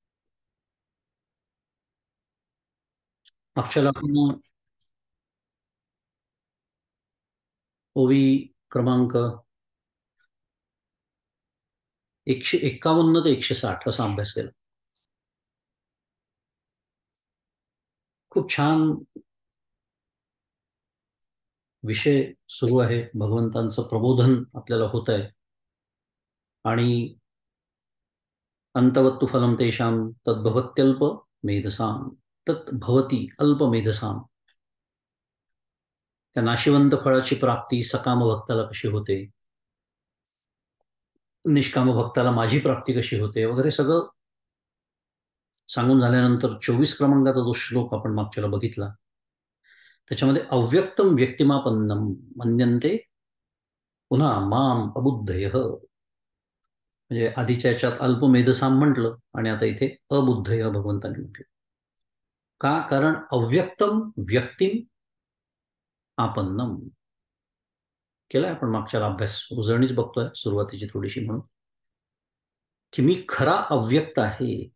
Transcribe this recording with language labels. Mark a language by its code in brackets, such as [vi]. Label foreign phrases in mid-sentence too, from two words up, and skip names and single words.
[mr] मागच्या वेळेला आपण ओवी क्रमांक 151 ते 160 असा अभ्यास केला. खूप छान विषय सुरू आहे. भगवंतांचं प्रबोधन आपल्याला होत आहे आणि [sa] अंतवत्तु फलम तेषां तद्भवत्यल्प मेधसां तद्भवती अल्प मेधसां. [mr] त्या नाशिवंत फळाची प्राप्ती सकाम भक्ताला कशी होते, निष्काम भक्ताला माझी प्राप्ती कशी होते वगैरे सगळं सांगून झाल्यानंतर 24 क्रमांकाचा जो श्लोक आपण मागच्याला बघितला त्याच्यामध्ये [sa] अव्यक्तम व्यक्तिमापन्नम मन्यन्ते पुन्हा माम अबुद्धय, [mr] म्हणजे आधीच्या याच्यात अल्पमेधसाम म्हटलं आणि आता इथे अबुद्धय भगवंतांनी म्हटलं. का? कारण [sa] अव्यक्तम व्यक्तिम आपन्नम [mr] केलाय आपण मागच्याला अभ्यास, उजळणीच बघतोय सुरुवातीची थोडीशी, म्हणून की मी खरा अव्यक्त आहे.